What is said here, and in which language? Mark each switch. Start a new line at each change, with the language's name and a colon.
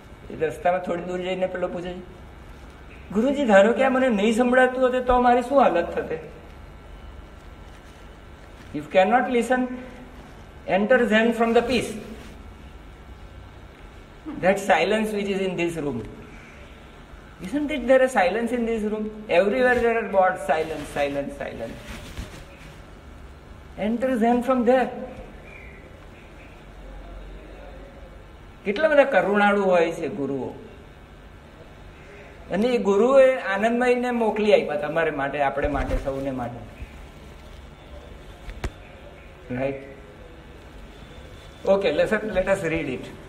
Gujarati: એ રસ્તામાં થોડી દૂર જઈને પેલો પૂછે, ગુરુજી ધારો કે આ મને નહીં સંભળાતું હતું તો મારી શું હાલત થતે?
English: If can not listen, enter Zen from the peace, that silence which is in this room. Isn't it there a silence in this room? Everywhere there are words, silence, silence, silence. Enter Zen from there.
Gujarati: કેટલા બધા કરુણાળુ હોય છે ગુરુઓ. અને એ ગુરુએ આનંદમયને મોકલી આપ્યા તમારે માટે, આપણે માટે, સૌને માટે.
English: Right? Okay, let us read it.